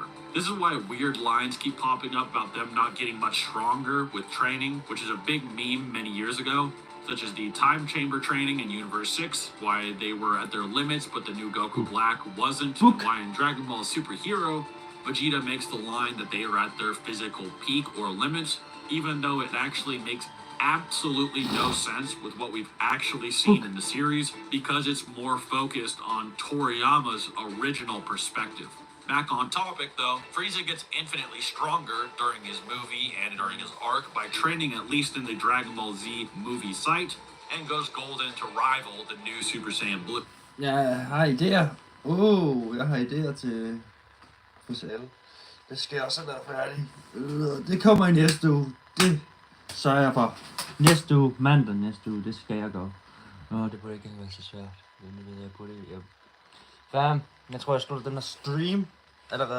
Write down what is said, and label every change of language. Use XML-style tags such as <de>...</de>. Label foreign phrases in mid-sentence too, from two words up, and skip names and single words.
<en>This is why weird lines keep popping up about them not getting much stronger with training, which is a big meme many years ago, such as the time chamber training in Universe 6, why they were at their limits but the new Goku Black wasn't, and why in Dragon Ball Super Hero, Vegeta makes the line that they are at their physical peak or limits, even though it actually makes absolutely no sense with what we've actually seen in the series, because it's more focused on Toriyama's original perspective. Back on topic though, Frieza gets infinitely stronger during his movie and during his arc by training at least in the Dragon Ball Z movie site, and goes golden to rival the new Super Saiyan Blue.</en> <da>Jeg har idéer. Jeg har idéer til Frizzell. Det skal også være færdigt. Det kommer i næste uge. Det sørger jeg for. Næste uge, mandag næste uge, det skal jeg gøre. Det burde ikke være så svært. Jeg tror jeg slutter den her stream allerede.</da>